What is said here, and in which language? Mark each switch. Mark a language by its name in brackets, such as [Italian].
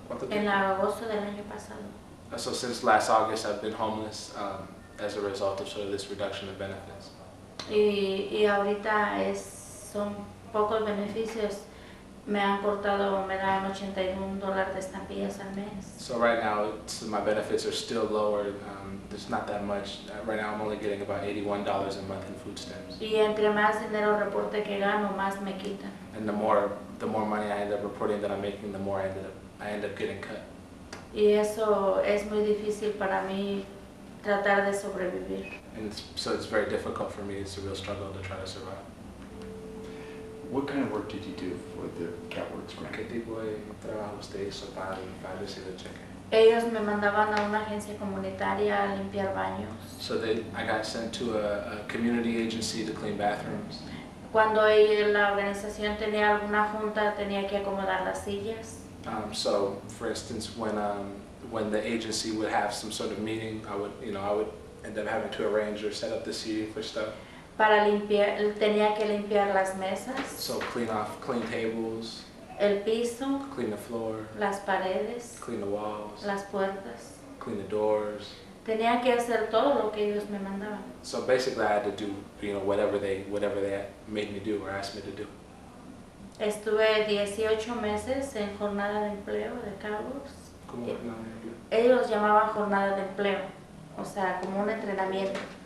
[Spanish] En agosto del año pasado. [English] So since last August, I've been homeless as a result of sort of this reduction of benefits. [Spanish] Y ahorita son pocos beneficios. Me dan $81 de estampillas al mes. [English] So right now, my benefits are still lower. There's not that much. Right now, I'm only getting about $81 a month in food stamps. [Spanish] Y entre más dinero reporte que gano, más me quitan. [English] And the more money I end up reporting that I'm making, the more I end up getting cut. [Spanish] Y eso es muy difícil para mí tratar de sobrevivir. [English] And so it's very difficult for me. It's a real struggle to try to survive. What kind of work did you do for the CalWorks grant? [Spanish] ¿Qué tipo de trabajo usted hizo para recibir el cheque? Ellos me mandaban a una agencia comunitaria a limpiar baños. [English] So I got sent to a community agency to clean bathrooms. [Spanish] Cuando la organización tenía alguna junta, tenía que acomodar las sillas. [English] So, for instance, when the agency would have some sort of meeting, I would end up having to arrange or set up the seating for stuff. [Spanish] Para limpiar, tenía que limpiar las mesas. [English] So clean tables. [Spanish] El piso. [English] Clean the floor. [Spanish] Las paredes. [English] Clean the walls. [Spanish] Las puertas. [English] Clean the doors. [Spanish] Tenía que hacer todo lo que ellos me mandaban. [English] So basically, I had to do whatever they made me do or asked me to do. [Spanish] Estuve 18 meses en jornada de empleo de CalWorks. ¿Cómo jornada de empleo? Ellos llamaban jornada de empleo, o sea, como un entrenamiento.